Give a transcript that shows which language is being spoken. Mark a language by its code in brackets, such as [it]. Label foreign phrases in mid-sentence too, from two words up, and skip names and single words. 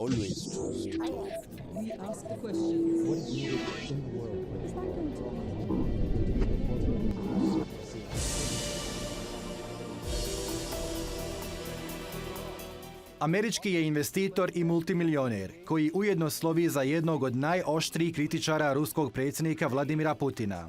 [en] Always true. We ask the questions. What is needed in the world? [sr] Američki je investitor i multimilioner, koji ujedno slovi za jednog od najoštrijih kritičara ruskog predsjednika Vladimira Putina.